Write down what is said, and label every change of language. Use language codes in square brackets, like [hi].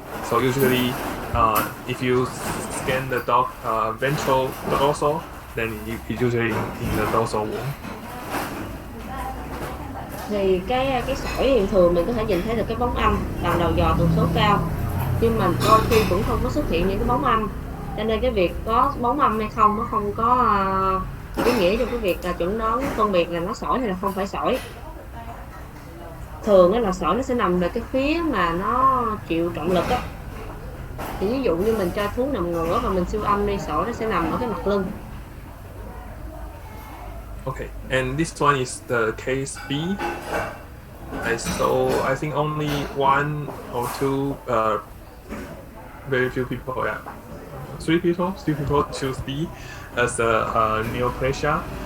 [en] So usually, if you scan the dog ventral dorsal, then it's usually in the dorsal wall. [vi] Thì cái sỏi hiện thường mình có thể nhìn thấy được cái bóng âm bằng đầu dò tần số cao, nhưng mà đôi khi cũng không có xuất hiện những cái bóng âm, cho nên cái việc có bóng âm hay không nó không có ý nghĩa trong cái việc là chuẩn đoán phân biệt là nó sỏi hay là không phải sỏi. Thường là sỏi nó sẽ nằm về cái phía mà nó chịu trọng lực á. Thì ví dụ như mình cho thú nằm ngửa và mình siêu âm đi, sỏi nó sẽ nằm ở cái mặt lưng. [en] Okay, and this one is the case B. So I think only one or two, very few people, three people choose B as a neoplasia.